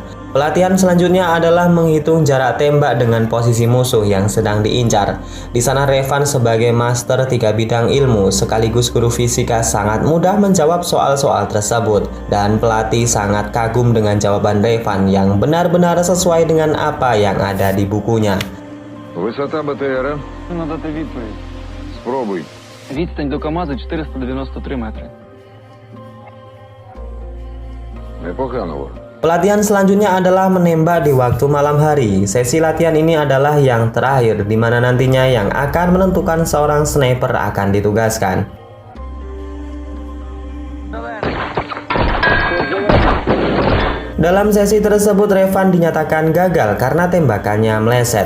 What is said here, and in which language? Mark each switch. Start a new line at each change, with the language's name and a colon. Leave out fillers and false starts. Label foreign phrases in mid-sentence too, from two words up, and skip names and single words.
Indonesian: Pelatihan selanjutnya adalah menghitung jarak tembak dengan posisi musuh yang sedang diincar. Di sana Revan sebagai master 3 bidang ilmu sekaligus guru fisika sangat mudah menjawab soal-soal tersebut. Dan pelatih sangat kagum dengan jawaban Revan yang benar-benar sesuai dengan apa yang ada di bukunya.
Russian: Высота БТР.
Ukrainian: Надати відповідь. Спробуй. Відстань до КАМАЗа 493 метри. Непогано, Вор.
Indonesian: Pelatihan selanjutnya adalah menembak di waktu malam hari. Sesi latihan ini adalah yang terakhir, di mana nantinya yang akan menentukan seorang sniper akan ditugaskan. Dalam sesi tersebut, Revan dinyatakan gagal karena tembakannya meleset.